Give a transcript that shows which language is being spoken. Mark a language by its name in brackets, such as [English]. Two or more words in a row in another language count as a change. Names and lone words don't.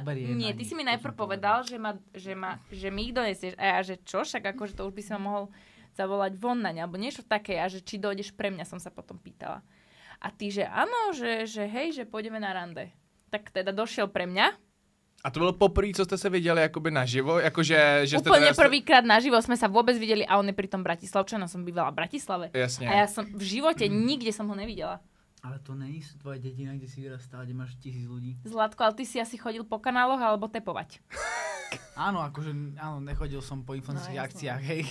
[Slovak] Nie, ty si mi najprv povedal, že mi ich donesieš. A ja, že čo? Však akože to už by si ma mohol zavolať von na ne, alebo niečo také. A že či dojdeš pre mňa, som sa potom pýtala. A ty, že áno, že hej, že pôjdeme na rande. Tak teda došiel pre mňa. [Czech] A to bylo poprvé, co jste se viděli jakoby naživo? Jakože, že jste [Slovak] úplne prvýkrát naživo sme sa vôbec videli a on je pritom Bratislavčan, som bývala v Bratislave. Jasne. A ja som v živote nikde som ho nevidela. Ale to není tvoja dedina, kde si vyrastala, kde máš 1000 ľudí. Zlatko, ale ty si asi chodil po kanáloch alebo tepovať. Áno, akože nechodil som po influencerských akciách, hej.